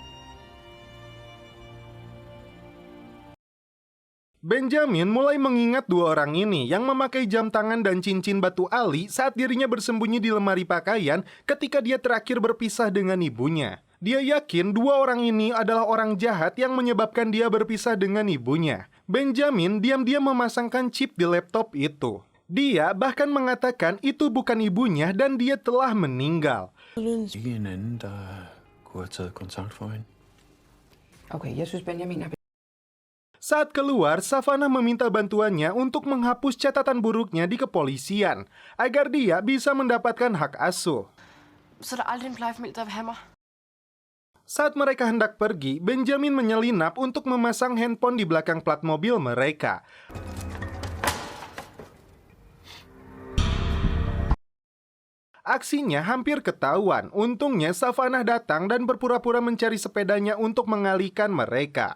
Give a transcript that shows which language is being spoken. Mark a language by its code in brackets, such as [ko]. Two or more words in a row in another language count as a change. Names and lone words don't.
[id] Benjamin mulai mengingat dua orang ini yang memakai jam tangan dan cincin batu ali saat dirinya bersembunyi di lemari pakaian ketika dia terakhir berpisah dengan ibunya. Dia yakin dua orang ini adalah orang jahat yang menyebabkan dia berpisah dengan ibunya. Benjamin diam-diam memasangkan chip di laptop itu. Dia bahkan mengatakan itu bukan ibunya dan dia telah meninggal. [da] Ikke en anden, der kunne have taget kontakt for hende. Okay, jeg synes Benjamin har... [id] Saat keluar, Savannah meminta bantuannya untuk menghapus catatan buruknya di kepolisian agar dia bisa mendapatkan hak asuh. [da] Så der aldrig en plejefamilie, der vil have mig. [id] Saat mereka hendak pergi, Benjamin menyelinap untuk memasang handphone di belakang plat mobil mereka. Aksinya hampir ketahuan. Untungnya Savannah datang dan berpura-pura mencari sepedanya untuk mengalihkan mereka.